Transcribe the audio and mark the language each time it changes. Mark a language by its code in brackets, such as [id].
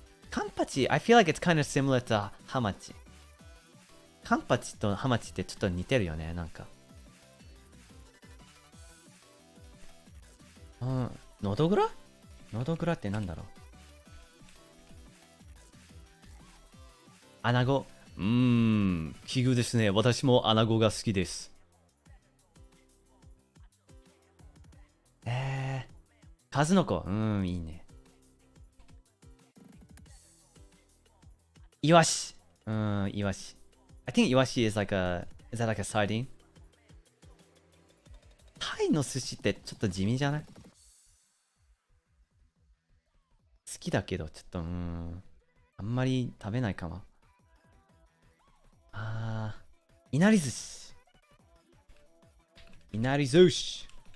[en] カンパチ、I feel like it's kind of similar to ハマチ。 [ja] カンパチとハマチってちょっと似てるよね、なんか。ノドグラノドグラってなんだろう。アナゴ。奇遇ですね。私もアナゴが好きです。数の子。いいね。イワシ。イワシ。 [en] I think イワシ is that like a sardine? [ja] タイの寿司ってちょっと地味じゃない？好きだけど、ちょっと、あんまり食べないかも。いなり寿司。いなり寿司。